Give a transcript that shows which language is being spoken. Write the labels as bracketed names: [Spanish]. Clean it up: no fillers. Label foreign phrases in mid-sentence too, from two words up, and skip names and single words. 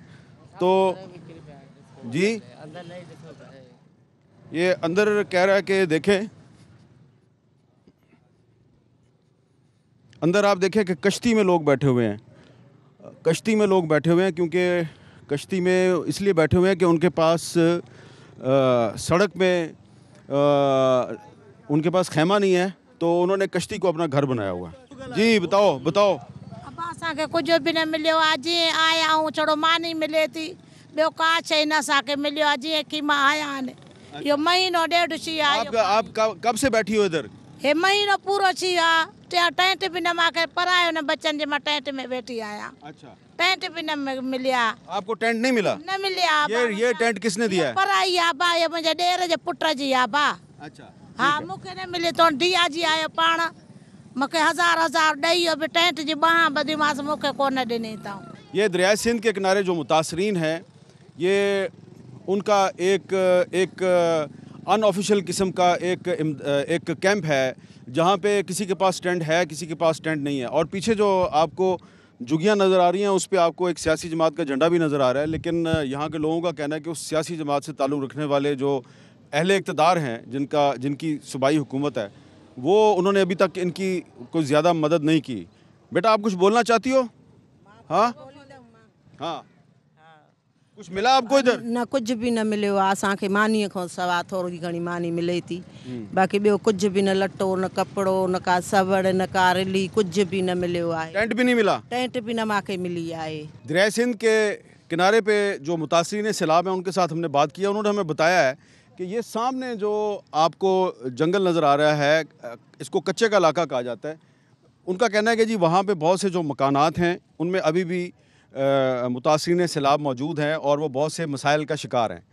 [Urdu] تو جی یہ اندر کہہ رہا ہے کہ دیکھیں، اندر آپ دیکھیں کہ کشتی میں لوگ بیٹھے ہوئے ہیں. کشتی میں لوگ بیٹھے ہوئے ہیں کیونکہ کشتی میں اس لیے بیٹھے ہوئے ہیں کہ ان کے پاس سڑک میں ان کے پاس خیمہ نہیں ہے، تو انہوں نے کشتی کو اپنا گھر بنایا ہوا ہے. جی بتاؤ. [Sindhi] असांखे कुझु बि न मिलियो आहे। जीअं आया आहियूं छड़ो मानी मिले थी, ॿियो का शइ न असांखे मिलियो आहे। जीअं की मां आया आहिनि, इहो महीनो ॾेढ थी आहे। [Urdu] آپ کب سے بیٹھی ہو ادھر? [Sindhi] हे महीनो पूरो थी वियो आहे। टेंट बि न मूंखे परायो न बच्चनि जे, मां टेंट में वेठी आहियां। [Urdu] अच्छा, [Sindhi] टेंट भी न मिलिया। [Urdu] آپ کو ٹینٹ نہیں ملا? [Sindhi] न मिलिया। [Urdu] یہ ٹینٹ کس نے دیا ہے? [Sindhi] पराई आहे बा, ये मुंहिंजे ॾेर जे पुट जी आहे बा। [Urdu] अच्छा, [Sindhi] हा, मूंखे न मिले तो दिया जी आयो पाण, मूंखे हज़ार ॾेई वियो बि टेंट जी बांह ॿधी मूंखे कोन ॾिनी अथऊं। [Urdu] یہ دریا سندھ کے کنارے جو متاثرین ہیں، یہ ان کا ایک ان آفیشل قسم کا ایک کیمپ ہے جہاں پہ کسی کے پاس ٹینٹ ہے، کسی کے پاس ٹینٹ نہیں ہے. اور پیچھے جو آپ کو جھگیاں نظر آ رہی ہیں اس پہ آپ کو ایک سیاسی جماعت کا جھنڈا بھی نظر آ رہا ہے. لیکن یہاں کے لوگوں کا کہنا ہے کہ اس سیاسی جماعت سے تعلق رکھنے والے جو اہل اقتدار ہیں، جن کی صوبائی حکومت ہے، وہ انہوں نے ابھی تک ان کی کوئی زیادہ مدد نہیں کی. بیٹا، آپ کچھ بولنا چاہتی ہو؟ ہاں ہاں، کچھ ملا آپ کو ادھر? [Sindhi] न, कुछ भी न मिलियो आहे असांखे। मानीअ खां सवाइ थोरी घणी मानी मिले थी, बाक़ी ॿियो कुझु बि न, लटो न कपिड़ो न का सवड़ न का रिली, कुझु बि न मिलियो आहे। [Urdu] ٹینٹ بھی نہیں ملا? [Sindhi] टेंट भी न मूंखे मिली आहे। [Urdu] دریا سندھ کے کنارے پہ جو متاثرین سیلاب ہیں ان کے ساتھ ہم نے بات کیا. انہوں نے ہمیں بتایا ہے کہ یہ سامنے جو آپ کو جنگل نظر آ رہا ہے، اس کو کچے کا علاقہ کہا جاتا ہے. ان کا کہنا ہے کہ جی وہاں پہ بہت سے جو مکانات ہیں ان میں ابھی بھی متاثرین سیلاب موجود ہیں اور وہ بہت سے مسائل کا شکار ہیں.